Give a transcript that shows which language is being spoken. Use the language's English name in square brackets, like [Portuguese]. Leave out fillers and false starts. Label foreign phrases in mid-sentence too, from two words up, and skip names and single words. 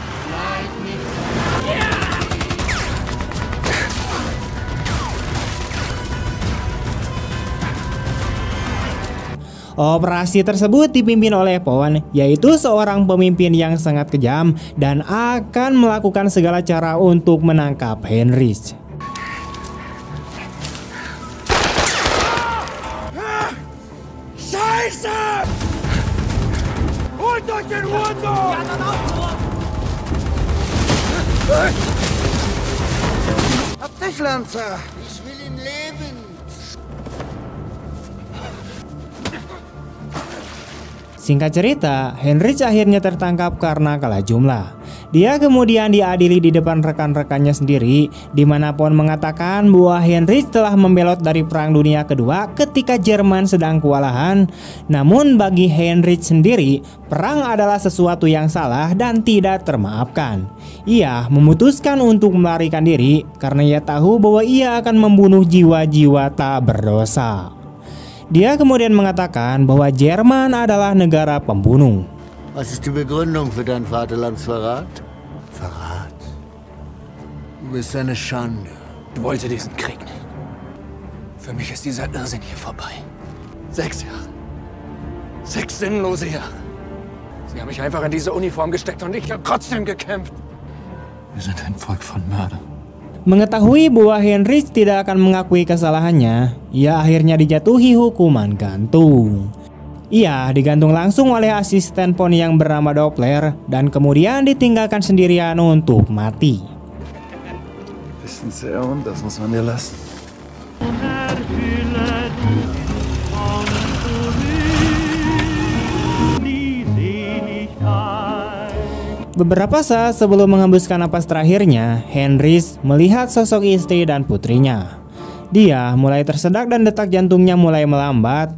[Indonesian] Operasi tersebut dipimpin oleh Pawn, yaitu seorang pemimpin yang sangat kejam dan akan melakukan segala cara untuk menangkap Heinrich. [German] Scheiße! Holt euch den Hurensohn! Hab dich, Lanza! Ich will ihn leben! [Indonesian] Singkat cerita, Heinrich akhirnya tertangkap karena kalah jumlah. Dia kemudian diadili di depan rekan-rekannya sendiri, di mana Pawn mengatakan bahwa Heinrich telah membelot dari Perang Dunia Kedua ketika Jerman sedang kewalahan. Namun bagi Heinrich sendiri, perang adalah sesuatu yang salah dan tidak termaafkan. Ia memutuskan untuk melarikan diri karena ia tahu bahwa ia akan membunuh jiwa-jiwa tak berdosa. Dia kemudian mengatakan bahwa Jerman adalah negara pembunuh. [German] Was ist die Begründung für dein Vaterlandsverrat? Verrat? Du bist eine Schande. Ich wollte diesen Krieg nicht. Für mich ist dieser Irrsinn hier vorbei. 6 Jahre. 6 sinnlose Jahre. Sie haben mich einfach in diese Uniform gesteckt und ich habe trotzdem gekämpft. Wir sind ein Volk von Mördern. [Indonesian] Mengetahui bahwa Heinrich tidak akan mengakui kesalahannya, ia akhirnya dijatuhi hukuman gantung. Ia digantung langsung oleh asisten Pawn yang bernama Doppler dan kemudian ditinggalkan sendirian untuk mati. [German] Bisschen sehr und das muss man dir lassen. [Indonesian] Beberapa saat sebelum menghembuskan napas terakhirnya, Heinrich melihat sosok istri dan putrinya. Dia mulai tersedak dan detak jantungnya mulai melambat.